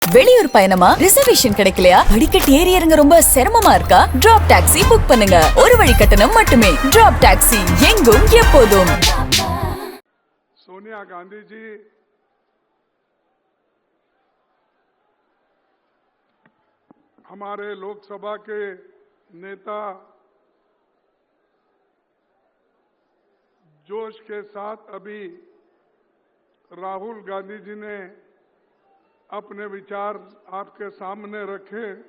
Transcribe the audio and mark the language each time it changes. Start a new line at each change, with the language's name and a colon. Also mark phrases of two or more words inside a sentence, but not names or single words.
Tamil: வெளியூர் பயணமா ரிசர்வேஷன் கிடைக்கலையா? படிக்கட்டு ஏறி இறங்க ரொம்ப சிரமமா இருக்கா?
English: drop taxi book
Tamil: பண்ணுங்க. ஒரு வழி கட்டணம் மட்டுமே.
English: drop taxi
Tamil: எங்கும் எப்போதும்.
Hindi: सोनिया गांधी जी हमारे लोकसभा के नेता जोश के साथ अभी राहुल गांधी जी ने अपने विचार आपके सामने रखे